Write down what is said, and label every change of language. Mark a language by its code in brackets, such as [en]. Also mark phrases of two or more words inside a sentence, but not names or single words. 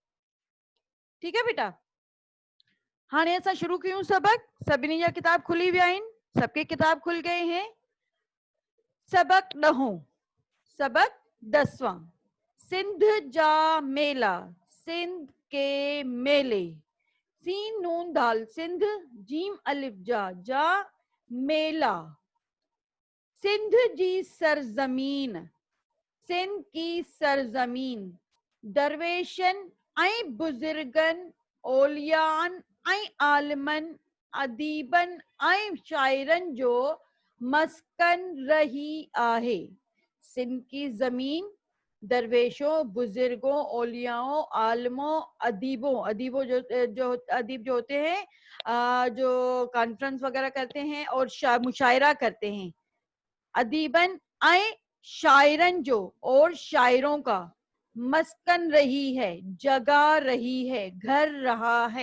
[hi] ठीक है बेटा। [sd] हाणे असां शुरू कयूं सबक। सभिनी जा किताब खुली विया आहिनि। [hi] सबके किताब खुल गए हैं। सबक 10। [sd] सबक 10वां। सिंध जा मेला। [hi] सिंध के मेले। [sd] सीन नून दाल सिंध, जीम अलिफ जा मेला। सिंध जी सरजमीन। सिंध की सरजमीन दरवेशन ऐं बुजुर्गन, ओलियान ऐं आलिमन, अदीबन ऐं शाइरन जो मस्कन रही आहे। [hi] सिंध की जमीन दरवेशों, बुजुर्गों, ओलियाओं, आलिमों, अदीबों, अदीबों जो अदीब जो होते हैं जो कॉन्फ्रेंस वगैरह करते हैं और मुशायरा करते हैं। [sd] अदीबन ऐं शायरन जो [hi] और शायरों का मस्कन रही है, जगह रही है, घर रहा है।